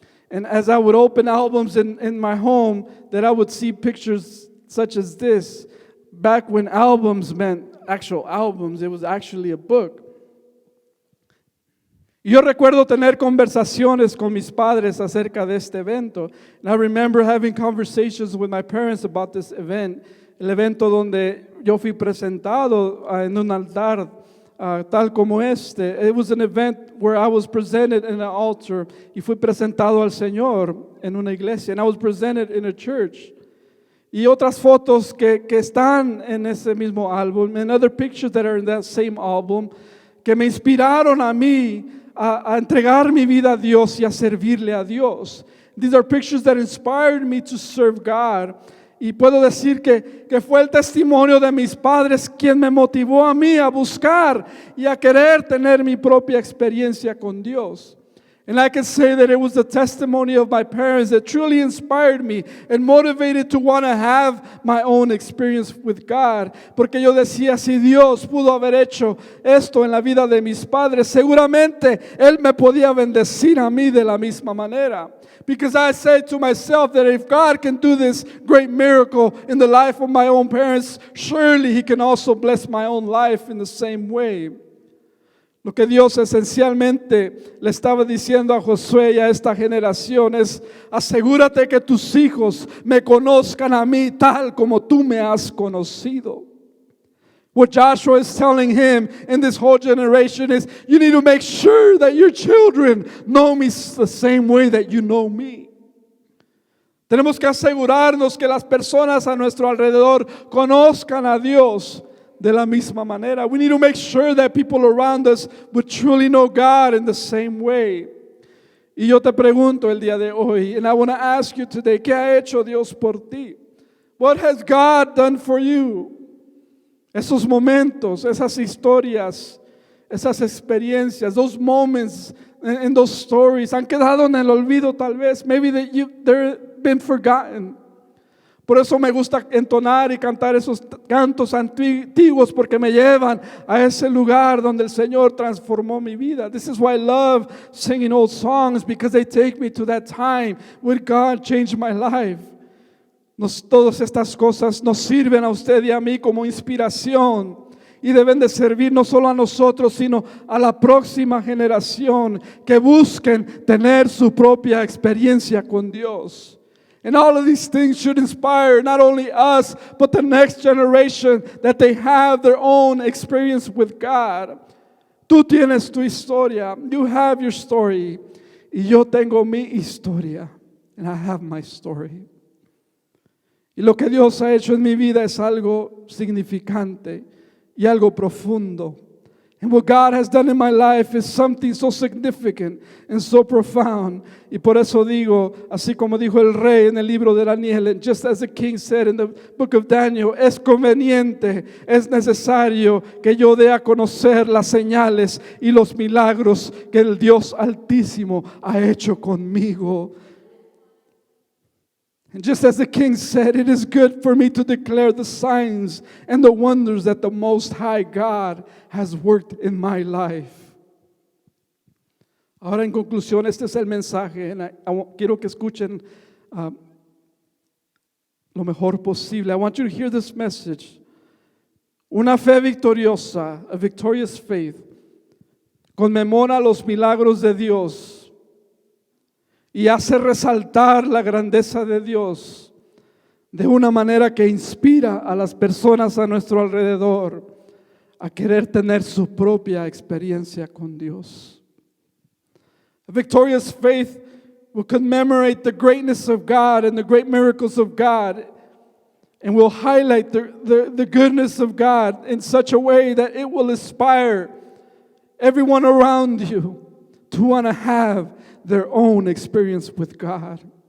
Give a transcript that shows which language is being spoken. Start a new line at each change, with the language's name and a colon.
English: And as I would open albums in my home, that I would see pictures such as this. Back when albums meant actual albums, it was actually a book.
Spanish: Yo recuerdo tener conversaciones con mis padres acerca de este evento.
English: And I remember having conversations with my parents about this event.
Spanish: El evento donde yo fui presentado en un altar tal como este.
English: It was an event where I was presented in an altar
Spanish: y fui presentado al Señor en una iglesia.
English: And I was presented in a church.
Spanish: Y otras fotos que están en ese mismo álbum,
English: and other pictures that are in that same album,
Spanish: que me inspiraron a mí a entregar mi vida a Dios y a servirle a Dios.
English: These are pictures that inspired me to serve God.
Spanish: Y puedo decir que fue el testimonio de mis padres quien me motivó a mí a buscar y a querer tener mi propia experiencia con Dios.
English: And I can say that it was the testimony of my parents that truly inspired me and motivated to want to have my own experience with God.
Spanish: Porque yo decía, si Dios pudo haber hecho esto en la vida de mis padres, seguramente Él me podía bendecir a mí de la misma manera.
English: Because I said to myself that if God can do this great miracle in the life of my own parents, surely He can also bless my own life in the same way.
Spanish: Lo que Dios esencialmente le estaba diciendo a Josué y a esta generación es: asegúrate que tus hijos me conozcan a mí tal como tú me has conocido.
English: What Joshua is telling him in this whole generation is, you need to make sure that your children know me the same way that you know me.
Spanish: Tenemos que asegurarnos que las personas a nuestro alrededor conozcan a Dios de la misma manera.
English: We need to make sure that people around us would truly know God in the same way.
Spanish: Y yo te pregunto el día de hoy,
English: and I want to ask you today,
Spanish: ¿qué ha hecho Dios por ti?
English: What has God done for you?
Spanish: Esos momentos, esas historias, esas experiencias,
English: those moments and those stories
Spanish: han quedado en el olvido tal vez.
English: Maybe they've been forgotten.
Spanish: Por eso me gusta entonar y cantar esos cantos antiguos, porque me llevan a ese lugar donde el Señor transformó mi vida.
English: This is why I love singing old songs, because they take me to that time when God changed my life.
Spanish: Todas estas cosas nos sirven a usted y a mí como inspiración y deben de servir no solo a nosotros, sino a la próxima generación que busquen tener su propia experiencia con Dios.
English: And all of these things should inspire not only us, but the next generation, that they have their own experience with God.
Spanish: Tú tienes tu historia.
English: You have your story.
Spanish: Y yo tengo mi historia.
English: And I have my story.
Spanish: Y lo que Dios ha hecho en mi vida es algo significante y algo profundo.
English: And what God has done in my life is something so significant and so profound.
Spanish: Y por eso digo, así como dijo el rey en el libro de Daniel,
English: and just as the king said in the book of Daniel,
Spanish: es conveniente, es necesario que yo dé a conocer las señales y los milagros que el Dios Altísimo ha hecho conmigo.
English: And just as the king said, it is good for me to declare the signs and the wonders that the Most High God has worked in my life.
Spanish: Ahora, en conclusión, este es el mensaje. Quiero que escuchen lo mejor posible.
English: I want you to hear this message.
Spanish: Una fe victoriosa,
English: a victorious faith,
Spanish: conmemora los milagros de Dios y hace resaltar la grandeza de Dios de una manera que inspira a las personas a nuestro alrededor a querer tener su propia experiencia con Dios.
English: A victorious faith will commemorate the greatness of God and the great miracles of God, and will highlight the goodness of God in such a way that it will inspire everyone around you to want to have their own experience with God.